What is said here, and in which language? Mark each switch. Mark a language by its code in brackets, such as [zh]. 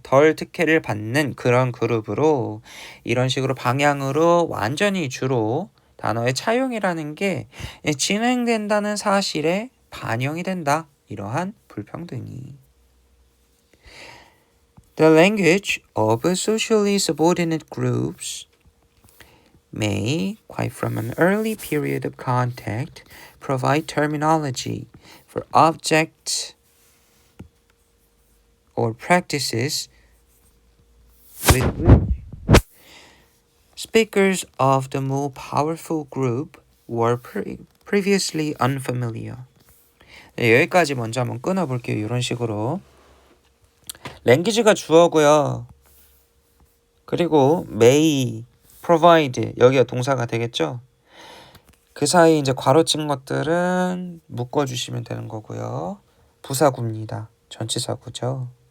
[ko] 덜 특혜를 받는 그런 그룹으로 이런 식으로 방향으로 완전히 주로 단어의 차용이라는 게 진행된다는 사실에 반영이 된다. 이러한 불평등이. [en] The language of socially subordinate groups may, quite from an early period of contact, provide terminology for objects or practices with which speakers of the more powerful group were previously unfamiliar. [ko] 네, 여기까지 먼저 한번 끊어볼게요. 이런 식으로. 랭귀지가 주어고요. 그리고 may, provide 여기가 동사가 되겠죠. 그 사이 이제 괄호 친 것들은 묶어주시면 되는 거고요. 부사구입니다. 전치사구죠.